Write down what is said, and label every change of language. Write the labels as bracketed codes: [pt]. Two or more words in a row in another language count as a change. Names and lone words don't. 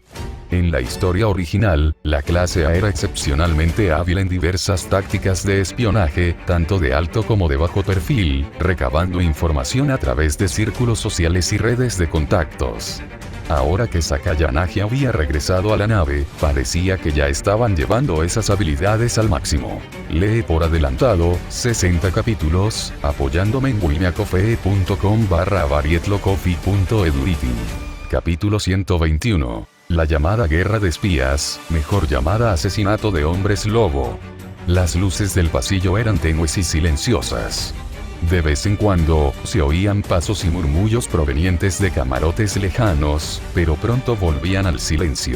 [es] En la historia original, la clase A era excepcionalmente hábil en diversas tácticas de espionaje, tanto de alto como de bajo perfil, recabando información a través de círculos sociales y redes de contactos. Ahora que Sakayanagi había regresado a la nave, parecía que ya estaban llevando esas habilidades al máximo. Lee por adelantado, 60 capítulos, apoyándome en wimeacoffee.com/varietlocoffee.eduity. Capítulo 121. La llamada guerra de espías, mejor llamada asesinato de hombres lobo. Las luces del pasillo eran tenues y silenciosas. De vez en cuando, se oían pasos y murmullos provenientes de camarotes lejanos, pero pronto volvían al silencio.